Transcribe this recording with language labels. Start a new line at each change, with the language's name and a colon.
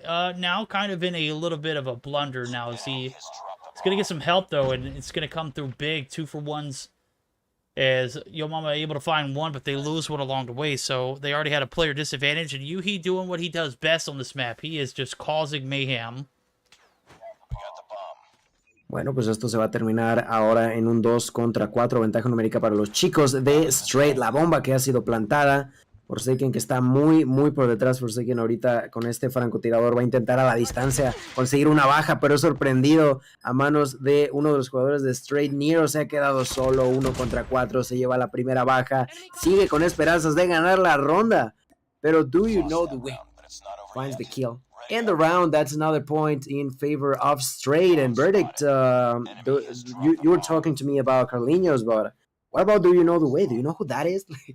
English: Now kind of in a little bit of a blunder now. He's going to get some help, though, and it's going to come through big. 2-for-1s as Yo Mama able to find 1, but they lose one along the way. So they already had a player disadvantage, and Yuhi doing what he does best on this map. He is just causing mayhem.
Spanish: Bueno, pues esto se va a terminar ahora en un 2 contra 4, ventaja numérica para los chicos de Straight. La bomba que ha sido plantada. Forsaken, que está muy por detrás. Forsaken ahorita con este francotirador va a intentar a la distancia conseguir una baja, pero es sorprendido a manos de uno de los jugadores de Straight. Nero se ha quedado solo, 1 contra 4, se lleva la primera baja, sigue con esperanzas de ganar la ronda, pero Do You Know The Way
English: finds the kill. And the round, that's another point in favor of Straight. And Verdict, you were talking to me about Carlinhos, but what about Do You Know The Way? Do you know who that is?